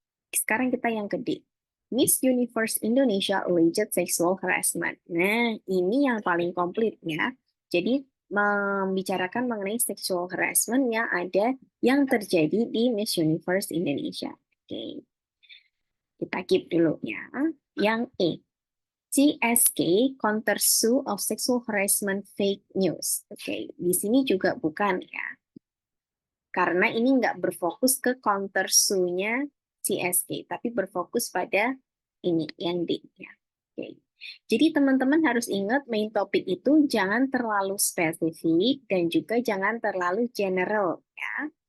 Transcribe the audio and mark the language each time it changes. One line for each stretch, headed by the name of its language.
Indonesian: Sekarang kita yang kedua,
English: Miss Universe Indonesia alleged sexual harassment.
Indonesian: Nah, ini yang paling komplit ya. Jadi membicarakan mengenai sexual harassment yang ada yang terjadi di Miss Universe Indonesia. Oke, kita keep dulu ya.
English: Yang E, CSK counter sue of sexual harassment fake news.
Indonesian: Oke, di sini juga bukan ya. Karena ini nggak berfokus ke counter sue-nya CSK, tapi berfokus pada ini, yang D. Ya. Oke. Jadi teman-teman harus ingat main topik itu jangan terlalu spesifik dan juga jangan terlalu general. Ya.